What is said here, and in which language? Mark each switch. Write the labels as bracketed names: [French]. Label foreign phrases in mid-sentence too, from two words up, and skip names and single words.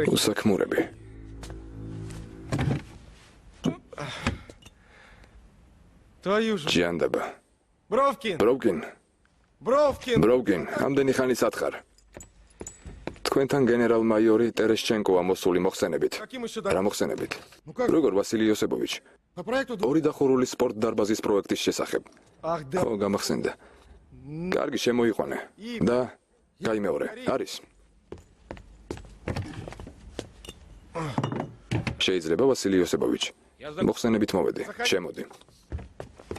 [Georgian] უსაქმურები. [Russian] Твою же. [Georgian] ჯიანდება. Бровкин. ბროვკინ, ამდენი ხანი სათხარ. თქვენთან გენერალ-მაიორი ტერეშჩენკოა მოსული მოხსენებით. [Russian] Каким еще [Georgian] რა [Russian] да? [Georgian] მოხსენებით? [Russian] Ну как? [Georgian] როგორ ვასილი იოსებოვიჩ? [Russian] По проекту. [Georgian] ორი დახურული სპორტ დარბაზის პროექტის შესახებ. [Russian] Ах да. [Georgian] ხო, გამახსენდა. კარგი შემოიყვანე. და გაიმეორე. არის. შეიძლება ვასილი იოსებოვიჩ. მოხსენებით მოვედი. შემოდი.